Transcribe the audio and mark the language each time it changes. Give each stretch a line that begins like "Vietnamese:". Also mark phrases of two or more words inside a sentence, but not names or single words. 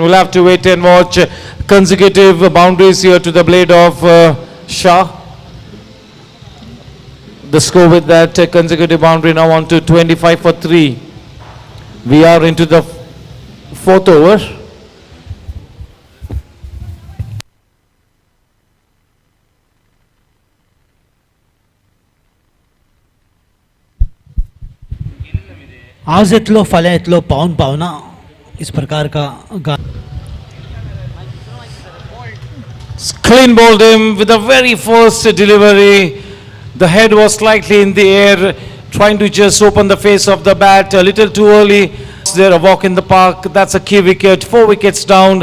English: We'll have to wait and watch consecutive boundaries here to the blade of Shah. The score with that consecutive boundary now on to 25 for 3. We are into the fourth over. आज इतलो फले इतलो पाउन पावना इस प्रकार का Clean bowled him with the very first delivery. The head was slightly in the air, trying to just open the face of the bat a little too early. There a walk in the park. That's a key wicket. 4 wickets down.